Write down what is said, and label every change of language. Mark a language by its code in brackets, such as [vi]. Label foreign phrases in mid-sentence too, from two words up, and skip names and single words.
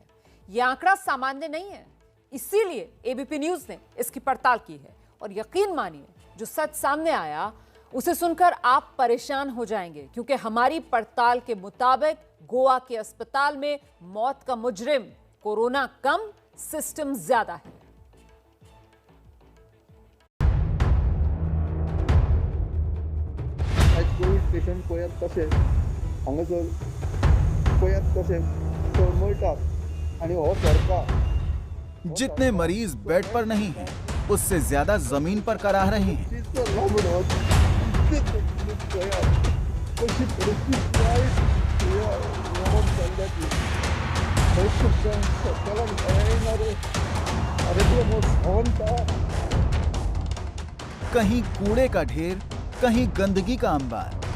[hi] यह आंकड़ा सामान्य नहीं है, इसीलिए एबीपी न्यूज ने इसकी पड़ताल की है। और यकीन मानिए, जो सच सामने आया उसे सुनकर आप परेशान हो जाएंगे, क्योंकि हमारी पड़ताल के मुताबिक गोवा के अस्पताल में मौत का मुजरिम कोरोना कम, सिस्टम ज्यादा है। [kok] कोविड पेशंट गोंयांत कशे हांगासर गोंयांत कशे तळमळटात आनी हो सरकार [hi] जितने मरीज बेड पर नहीं हैं, उससे ज्यादा जमीन पर कराह रहे हैं। कहीं कूड़े का ढेर, कहीं गंदगी का अंबार।